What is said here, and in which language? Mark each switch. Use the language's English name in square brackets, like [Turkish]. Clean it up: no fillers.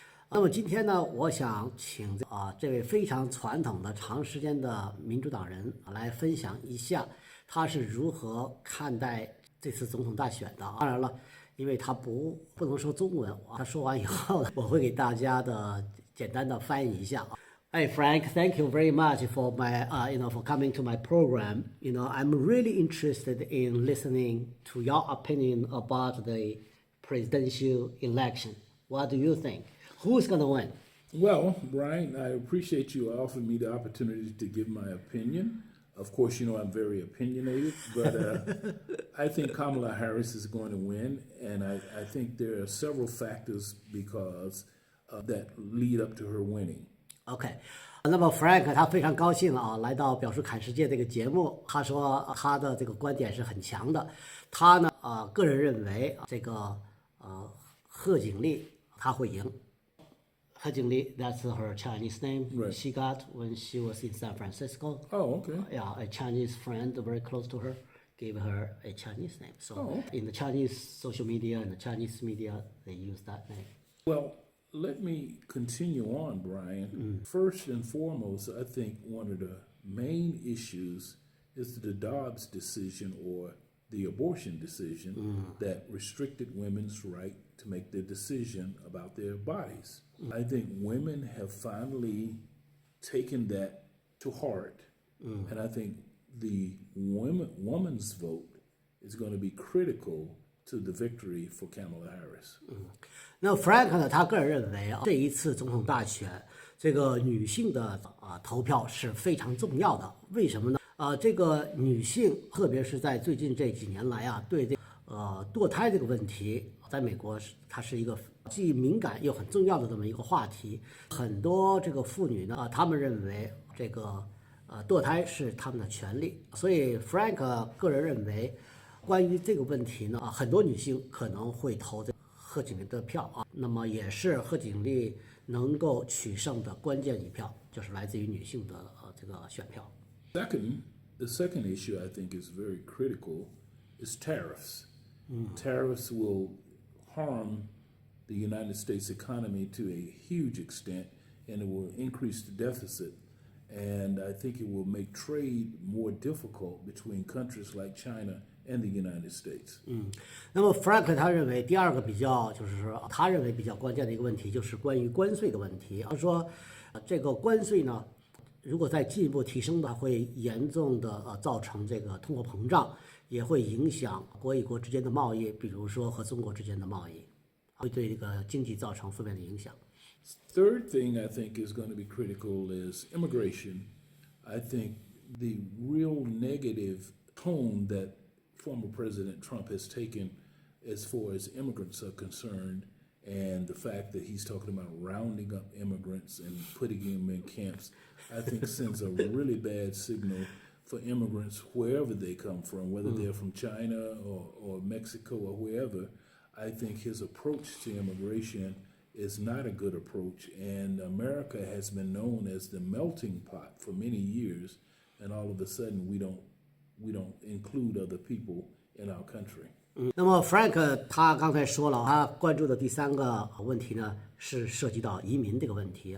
[Chinese] 那么今天呢，我想请这位非常传统的长时间的民主党人来分享一下他是如何看待这次总统大选的。当然了，因为他不能说中文，他说完以后我会给大家的简单的翻译一下。 [English] Hey Frank, thank you very much for for coming to my program. I'm really interested in listening to your opinion about the presidential election. What do you think? Who's going to win? Well, Brian, I appreciate you offering me the opportunity to give my opinion. Of course, I'm very opinionated, but I think Kamala Harris is going to win, and I think there are several factors that lead up to her winning.OK， [Chinese] 那么 Frank 他非常高兴来到表叔侃世界这个节目。他说他的这个观点是很强的。他呢个人认为这个贺锦丽他会赢。 [English] 贺锦丽 that's her Chinese name. Right. She got when she was in San Francisco. Oh, okay. Yeah, a Chinese friend very close to her gave her a Chinese name. So in the Chinese social media and the Chinese media, they use that name. Well.Let me continue on, Brian. First and foremost, I think one of the main issues is the Dobbs decision or the abortion decision that restricted women's right to make their decision about their bodies. I think women have finally taken that to heart, and I think the woman's vote is going to be critical.To the victory for Kamala Harris. [Chinese] 那 Frank 呢？他个人认为这一次总统大选，这个女性的投票是非常重要的。为什么呢？这个女性，特别是在最近这几年来对这堕胎这个问题，在美国它是一个既敏感又很重要的这么一个话题。很多这个妇女呢，她们认为这个堕胎是她们的权利，所以 Frank 个人认为。关于这个问题呢，很多女性可能会投这贺锦丽的票那么也是贺锦丽能够取胜的关键一票，就是来自于女性的这个选票。 [English] The second issue I think is very critical is tariffs. Tariffs will harm the United States economy to a huge extent, and it will increase the deficit.And I think it will make trade more difficult between countries like China and the United States. [Chinese] 那么 Frank 他认为第二个他认为比较关键的一个问题就是关于关税的问题。他说，这个关税呢，如果再进一步提升的话，会严重的造成这个通货膨胀，也会影响国与国之间的贸易，比如说和中国之间的贸易，会对这个经济造成负面的影响。 [English] Third thing I think is going to be critical is immigration. I think the real negative tone that former President Trump has taken as far as immigrants are concerned, and the fact that he's talking about rounding up immigrants and putting them in camps, I think sends a really bad signal for immigrants wherever they come from, whether they're from China or Mexico or wherever. I think his approach to immigration.is not a good approach, and America has been known as the melting pot for many years, and all of a sudden we don't include other people in our country. [Chinese] 那么 Frank 他刚才说了，他关注的第三个问题呢是涉及到移民这个问题。